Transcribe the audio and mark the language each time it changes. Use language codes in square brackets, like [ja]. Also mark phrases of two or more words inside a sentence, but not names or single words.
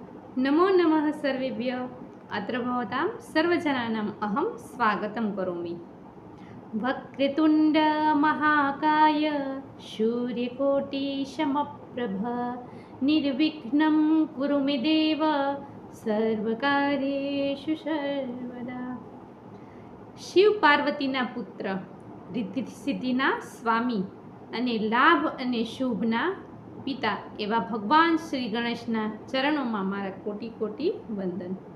[sa] नमो नमः सर्वेभ्य। अत्र भवतां सर्वजनानाम् अहं स्वागतं करोमि। वक्रतुण्ड महाकाय सूर्यकोटिसमप्रभ निर्विघ्नं कुरु मे देव સર્વકાર્યેષુ સર્વદા। [gu] શિવ પાર્વતીના પુત્ર, રિદ્ધિ સિદ્ધિના સ્વામી અને લાભ અને શુભના પિતા એવા ભગવાન શ્રી ગણેશના ચરણોમાં મારા કોટી કોટી વંદન।